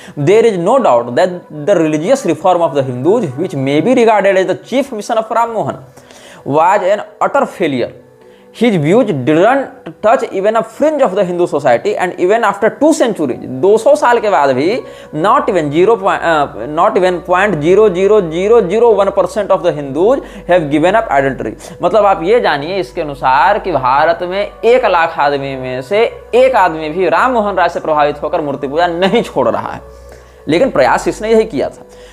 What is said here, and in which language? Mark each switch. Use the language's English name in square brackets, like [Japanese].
[English] There is no doubt that the religious reform of the Hindus which may be regarded as the chief mission of Rammohan was an utter failure. His views didn't touch even a fringe of the Hindu society, and even after 2 centuries, [Hindi] 200 साल के बाद भी [English] not even 0.00001% of the Hindus have given up idolatry। [Hindi] मतलब आप ये जानिए इसके अनुसार कि भारत में 1 लाख आदमी में से 1 आदमी भी राममोहन राय से प्रभावित होकर मूर्ति पूजा नहीं छोड़ रहा है। लेकिन प्रयास इसने यही किया था।